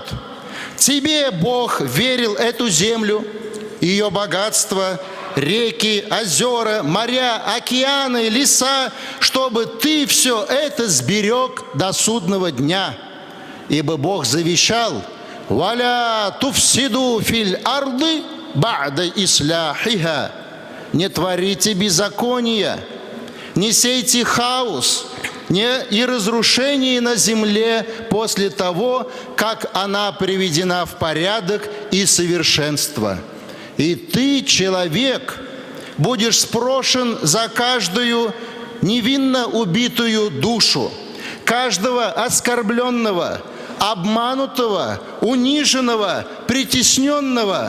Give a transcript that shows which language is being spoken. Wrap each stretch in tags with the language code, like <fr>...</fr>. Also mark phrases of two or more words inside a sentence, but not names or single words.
<ru>Тебе Бог верил эту землю, ее богатство, реки, озера, моря, океаны, леса, чтобы ты все это сберег до судного дня. Ибо Бог завещал:</ru> <ar>«ولا تفسدوا في الأرض بعد إصلاحها».</ar> <ru>Не творите беззакония, не сейте хаос и разрушение на земле после того, как она приведена в порядок и совершенство. И ты, человек, будешь спрошен за каждую невинно убитую душу, каждого оскорбленного, обманутого, униженного, притесненного.</ru>